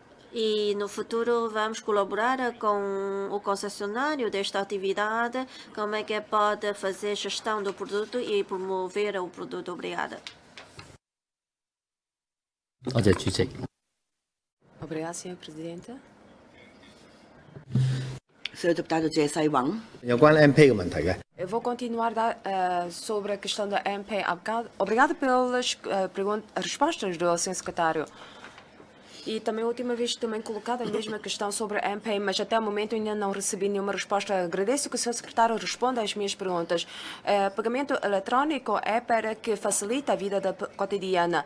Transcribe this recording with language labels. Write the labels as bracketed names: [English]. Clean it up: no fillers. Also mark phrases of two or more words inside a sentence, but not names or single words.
[Portuguese] E no futuro vamos colaborar com o concessionário desta atividade, como é que pode fazer gestão do produto e promover o produto. Obrigada. Obrigada, Sr. Presidente. Senhor deputado Jesse Wang. [Cantonese] 有關 MP 嘅問題嘅。 [Portuguese] Eu vou continuar sobre a questão da MP. Obrigada pelas respostas do Sr. Secretário. E também a última vez também colocada a mesma questão sobre a MP, mas até o momento ainda não recebi nenhuma resposta. Agradeço que o Sr. Secretário responda às minhas perguntas. Pagamento eletrónico é para que facilite a vida cotidiana.